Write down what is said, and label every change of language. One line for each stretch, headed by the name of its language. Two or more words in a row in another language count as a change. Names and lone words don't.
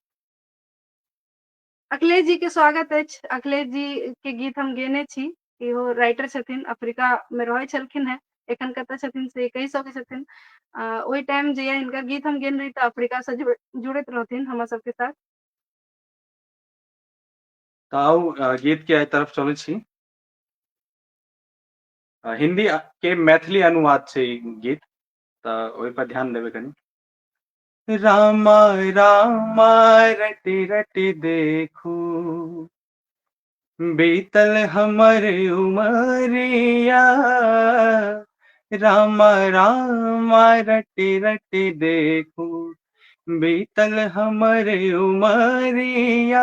Maithili: अखिलेश जी के स्वागत अछि अखिलेश जी के गीत हम गेने छी इहो राइटर छथिन अफ्रीका में रहै छलखिन हेँ एखन कतऽ छथिन से कहि सकै छथिन ओहि टाइम जे हिनकर गीत हम गेने रही तऽ अफ्रीका से जुड़ैत रहथिन हमरा सबके साथ। तऽ आउ गीत के तरफ चलै छी हिंदी के मैथिली अनुवाद छै ई गीत तो ओहि पर ध्यान देवे कनी। रामा रामा रटी रटी देखू, बीतल हमर उमरिया। रामा रामा रटी रटी देखू, बीतल हमर उमरिया।